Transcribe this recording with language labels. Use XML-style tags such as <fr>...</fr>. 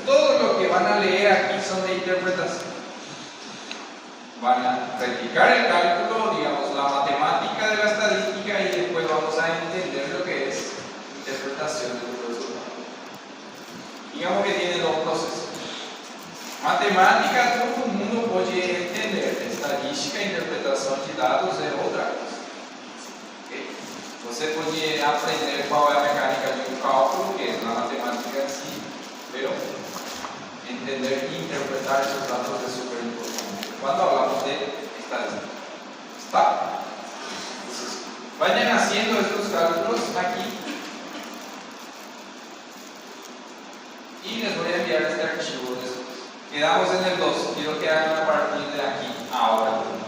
<es>Todo lo que van a leer aquí son de interpretación. Van a practicar el cálculo, digamos, la matemática de la estadística y después vamos a entender lo que es interpretación de los resultados. Digamos que tiene dos procesos. Matemática, todo el mundo puede entender.</es> <pt>Estadística e interpretação de dados é outra coisa. Okay? Você pode aprender qual é a mecânica de um cálculo, que é na matemática em si, mas entender e interpretar esses dados é super importante. Quando falamos de estadística. ¿Está?</pt> <es>Entonces, vayan haciendo estos cálculos aquí. Y les voy a enviar este archivo después. Quedamos en el 2. Quiero que hagan a partir de aquí, ahora.</es>